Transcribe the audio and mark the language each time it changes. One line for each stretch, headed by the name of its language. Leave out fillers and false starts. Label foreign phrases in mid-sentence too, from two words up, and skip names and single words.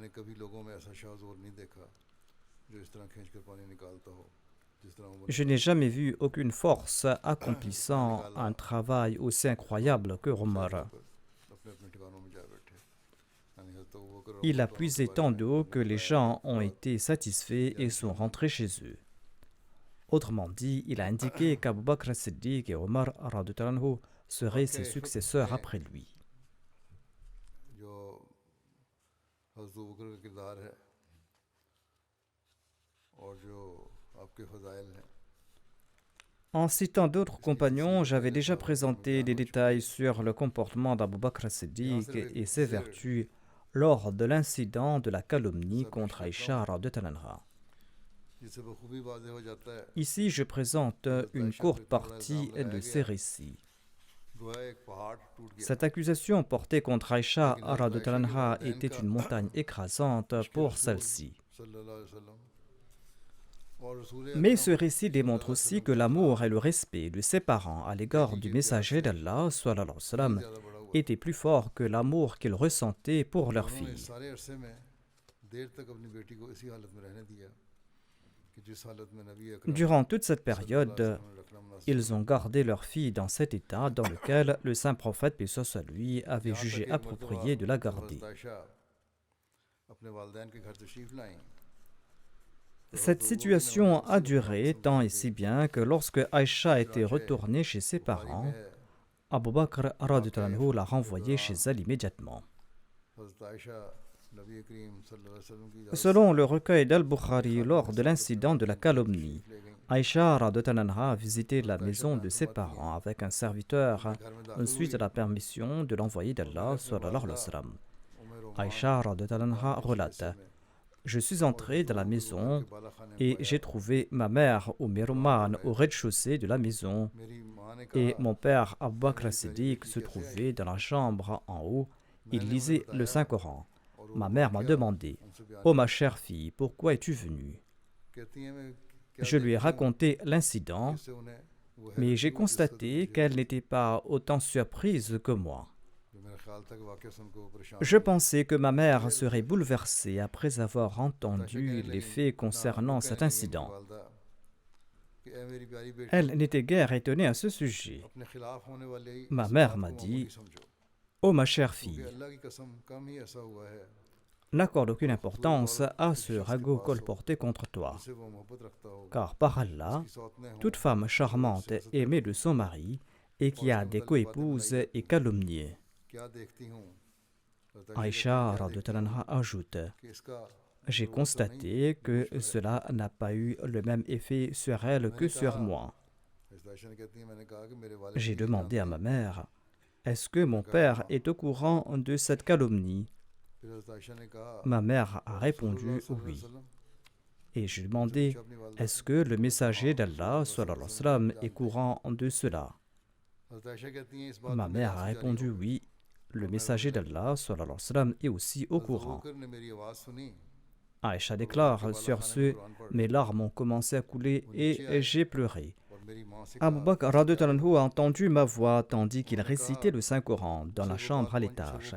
French: Je n'ai jamais vu aucune force accomplissant un travail aussi incroyable que Omar. Il a puisé tant d'eau que les gens ont été satisfaits et sont rentrés chez eux. Autrement dit, il a indiqué qu'Abu Bakr as-Siddiq et Omar
Arabic: رضي الله عنه
French: seraient ses successeurs après lui.
Urdu: جو حضرت ابو بکر کا کردار ہے اور جو آپ کے فضائل ہیں.
French: En citant d'autres compagnons, j'avais déjà présenté des détails sur le comportement d'Abu Bakr as-Siddiq et ses vertus lors de l'incident de la calomnie contre Aïcha
Arabic: رضي الله عنها.
Urdu: جس سے بخوبی واضح ہو جاتا ہے
French: Ici, je présente une courte partie de ces récits.
Urdu: گویا ایک پہاڑ ٹوٹ گیا
French: Cette accusation portée contre Aïcha
Arabic: رضي الله عنها
French: était une montagne écrasante pour celle-ci.
Arabic: صلى الله عليه وسلم
Urdu: اور رسول
French: Mais ce récit démontre aussi que l'amour et le respect de ses parents à l'égard du messager d'Allah
Arabic: صلى الله عليه وسلم,
Urdu: زیادہ بڑا ہوا
French: était plus fort que l'amour qu'ils ressentaient pour leur
Urdu: उन्होंने
French: fille.
Urdu: سارے عرصے میں دیر تک اپنی بیٹی کو اسی حالت میں رہنے دیا کہ جس حالت میں نبی اکرم
French: Durant toute cette
Arabic: صلى الله عليه
French: période,
Urdu: وسلم نے رکھنا مناسب
French: ils ont gardé leur fille dans cet état dans lequel le saint prophète, paix soit sur lui, avait
Urdu: یہاں تک
French: jugé
Urdu: एक
French: approprié de la
Urdu: मरतबा
French: garder.
Urdu: حضرت عائشہ اپنے والدین کے گھر تشریف لائیں.
French: Cette situation a duré tant et si bien que lorsque Aïcha était retournée chez ses parents, Abu Bakr
Arabic: رضي الله عنه
French: l'a renvoyée chez elle immédiatement.
Urdu: حضرت عائشہ نبی کریم
Arabic: صلى الله عليه وسلم
Urdu: کی اجازت
French: Selon le recueil d'Al-Bukhari, lors de l'incident de la calomnie,
Urdu: سے لے گئیں.
French: Aïcha
Arabic: رضي الله عنها
French: a visité la maison de ses parents avec un serviteur
Urdu: گھر میں
French: suite à la permission de l'envoyé d'Allah
Arabic: صلى الله عليه وسلم.
Urdu: उमर रोमान
French: Aïcha
Arabic: رضي الله عنها
French: relate: Je suis entré dans la maison et j'ai trouvé ma mère Umm au rez-de-chaussée de la maison
Urdu: میری ماں نے
French: et
Urdu: कहा
French: mon père Abu Bakr as-Siddiq se trouvait dans la chambre en haut. Il lisait le Saint-Coran. Ma mère m'a demandé:
Urdu: ان سے بیان
French: Oh ma chère fille, pourquoi es-tu venue?
Urdu: کہتی ہیں میں کیا
French: Je lui ai
Urdu: دیکھتی ہوں
French: raconté l'incident,
Urdu: جس سے انہیں وہ ہے
French: mais j'ai constaté qu'elle n'était pas autant surprise que moi.
Urdu: جو میرا خیال تھا کہ واقعی ان کو پریشان
French: Je pensais que ma mère serait bouleversée après avoir entendu les faits concernant cet incident.
Urdu: کہ اے میری پیاری بیٹی
French: Elle n'était guère étonnée à ce sujet.
Urdu: اپنے خلاف ہونے والے
French: Ma
Urdu: इस
French: mère
Urdu: बात
French: m'a
Urdu: को
French: dit:
Urdu: معمولی سمجھو
French: Oh ma chère
Urdu: क्योंकि
French: fille,
Urdu: اللہ کی قسم کم ہی ایسا ہوا ہے
French: n'accorde aucune importance à ce ragot colporté contre toi,
Urdu: جس سے وہ محبت رکھتا ہو
French: car par Allah,
Urdu: کی سوتنیں ہوں
French: toute femme charmante aimée de son mari et qui a des coépouses est calomniée.
Urdu: کیا دیکھتی ہوں
French: Aïcha
Arabic: رضي الله عنها
French: ajoute:
Urdu: کہ اس کا
French: J'ai constaté que cela n'a pas eu le même effet sur elle que sur moi.
Urdu: حضرت عائشہ نے کہتی ہیں میں نے کہا کہ میرے والد
French: J'ai
Urdu: नहीं
French: demandé à
Urdu: जानते।
French: ma mère: Est-ce que mon père est au courant de cette calomnie?
Urdu: پھر حضرت عائشہ نے کہا
French: Ma mère a répondu
Urdu: रसूलुल्लाह
French: oui.
Arabic: صلى الله عليه وسلم
French: Et j'ai demandé:
Urdu: اپنی والدہ
French: Est-ce que le messager d'Allah
Arabic: صلى الله عليه وسلم
French: est courant de cela?
Urdu: حضرت عائشہ کہتی ہیں اس بات
French: Ma
Urdu: पर
French: mère
Urdu: मेरे
French: a
Urdu: آنسو جاری
French: répondu
Urdu: ہو گئے.
French: oui. Le messager d'Allah
Arabic: صلى الله عليه وسلم
French: est aussi au
Urdu: हज़रत
French: courant.
Urdu: ابو بکر نے میری آواز سنی
French: Aïcha déclare: Sur ce, mes larmes ont commencé à couler et j'ai pleuré.
Urdu: اور میری ماں سے
French: Abu
Urdu: कहा
French: Bakr
Arabic: رضي الله عنه
French: a entendu ma voix tandis qu'il récitait le Saint-Coran dans la chambre à l'étage.